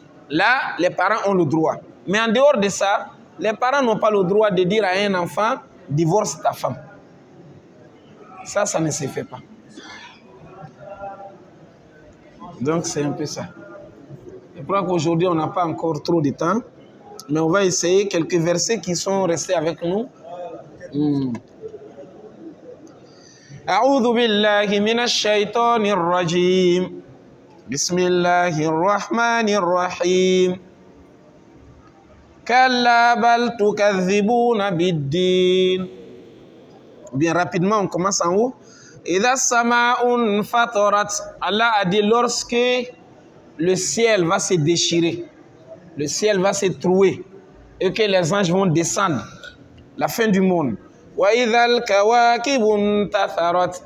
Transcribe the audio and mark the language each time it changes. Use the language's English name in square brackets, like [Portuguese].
[French] Là, les parents ont le droit. Mais en dehors de ça, les parents n'ont pas le droit de dire à un enfant, divorce ta femme. Ça ne se fait pas. Donc, c'est un peu ça. Je crois qu'aujourd'hui, on n'a pas encore trop de temps. Mais on va essayer quelques versets qui sont restés avec nous. [Arabic] أعوذ بالله من الشيطان الرجيم بسم الله الرحمن الرحيم كلا بل تكذبون بالدين. [French] Bien rapidement, on commence en haut. [Arabic] إذا السماء انفطرت. [French] Allah a dit lorsque le ciel va se déchirer, le ciel va se trouer et que les anges vont descendre, la fin du monde. [Arabic] وَإِذَا الْكَوَاكِبُ انْتَثَرَتْ.